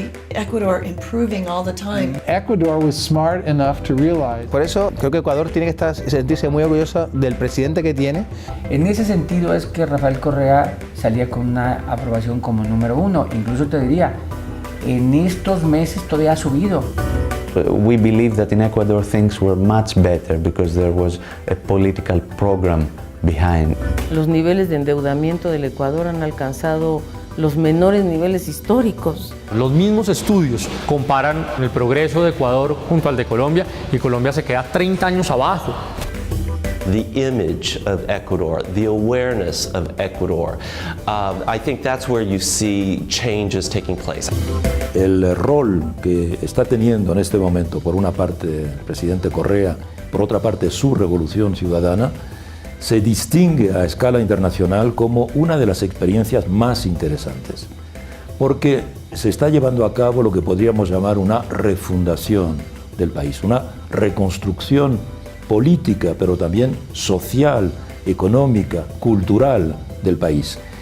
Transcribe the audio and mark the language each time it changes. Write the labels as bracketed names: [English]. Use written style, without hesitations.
[English] Ecuador improving all the time. Ecuador was smart enough to realize. [Spanish] Por eso creo que Ecuador tiene que sentirse muy orgulloso del presidente que tiene. En ese sentido es que Rafael Correa salía con una aprobación como número 1. Incluso te diría, en estos meses todavía ha subido. [English] We believe that in Ecuador things were much better because there was a political program behind. [Spanish] Los niveles de endeudamiento del Ecuador han alcanzado los menores niveles históricos. Los mismos estudios comparan el progreso de Ecuador junto al de Colombia y Colombia se queda 30 años abajo. [English] The image of Ecuador, the awareness of Ecuador, I think that's where you see changes taking place. [Spanish] El rol que está teniendo en este momento, por una parte, el presidente Correa, por otra parte, su revolución ciudadana, se distingue a escala internacional como una de las experiencias más interesantes, porque se está llevando a cabo lo que podríamos llamar una refundación del país, una reconstrucción política, pero también social, económica, cultural del país.